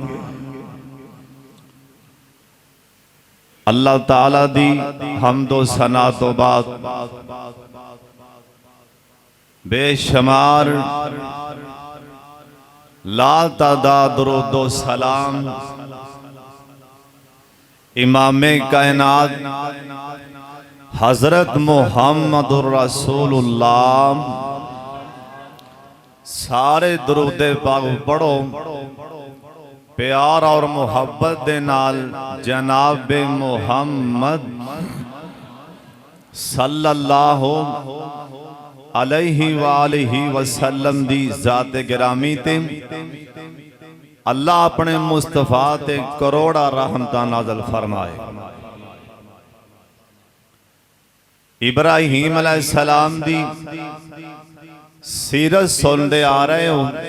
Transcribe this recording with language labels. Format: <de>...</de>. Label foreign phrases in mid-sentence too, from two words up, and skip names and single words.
<pa>اللہ تعالیٰ دی حمد و ثنا توں بعد بے شمار لا تعداد درود و سلام امام کائنات حضرت محمد رسول اللہ. سارے درود پاک پڑھو پیار اور محبت دے نال جناب محمد</pa> <ar>صلى الله عليه وآله وسلم</ar> <pa>دی ذات گرامی تے اللہ اپنے مصطفیٰ تے کروڑاں رحمتاں نازل فرمائے. ابراہیم علیہ السلام دی سیرت سنتے آ رہے ہو.</pa>